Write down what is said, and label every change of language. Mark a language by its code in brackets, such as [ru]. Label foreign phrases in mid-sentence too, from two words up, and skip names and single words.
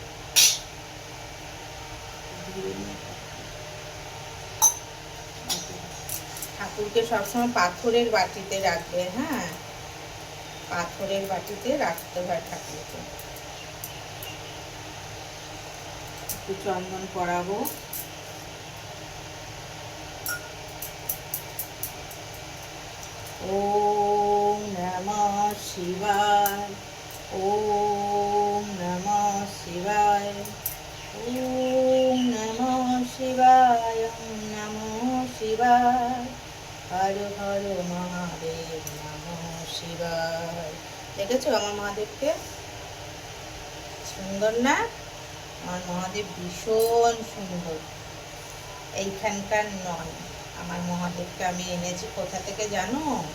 [bn] ঠাকুরকে সবসময় পাথরের বাটিতে রাখবে। হ্যাঁ, পাথরের বাটিতে রাখতে হয় ঠাকুরকে। একটু চন্দন পরাবো। [sa] ওম নমঃ শিবায়, ওম নমঃ শিবায়, ওম নমঃ শিবায়, নমঃ শিবায়, হর হর মহাদেব নমঃ শিবায়। [bn] দেখেছো আমার মহাদেবকে? সুন্দর না? আমার মহাদেব ভীষণ সুন্দর। এইখানকার নয়, আমার মহাদেবকে আমি এনেছি কোথা থেকে জানো?